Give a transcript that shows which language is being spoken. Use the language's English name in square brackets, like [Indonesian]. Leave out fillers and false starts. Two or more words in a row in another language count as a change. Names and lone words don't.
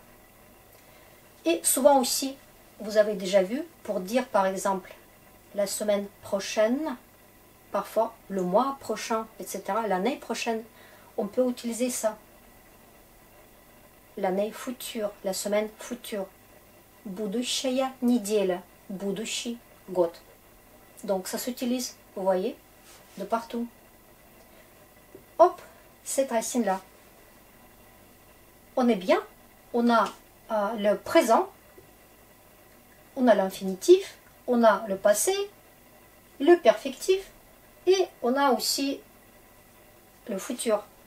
[French] Et souvent aussi, vous avez déjà vu, pour dire par exemple la semaine prochaine, parfois le mois prochain, etc., l'année prochaine, on peut utiliser ça. L'année future, la semaine future. [Russian] Будущая неделя, будущий год. [French] Donc ça s'utilise, vous voyez, de partout. Hop, cette racine-là. On est bien, on a le présent, on a l'infinitif, on a le passé, le perfectif et on a aussi le futur.